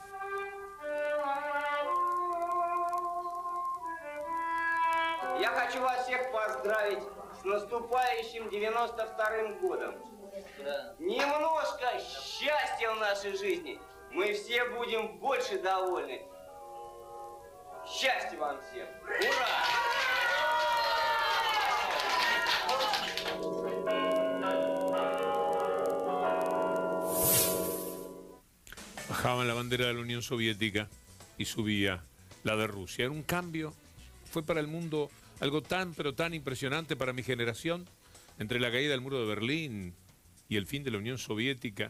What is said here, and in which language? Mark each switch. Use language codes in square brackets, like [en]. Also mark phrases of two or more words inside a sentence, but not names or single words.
[ru] Я хочу вас всех поздравить с наступающим 92-м годом. Немножко счастья в нашей жизни. Мы все будем больше довольны. Счастья вам всем! Ура! [es] Bajaban la bandera de la Unión Soviética y subía la de Rusia. Era un cambio, fue para el mundo algo tan, pero tan impresionante para mi generación, entre la caída del muro de Berlín y el fin de la Unión Soviética.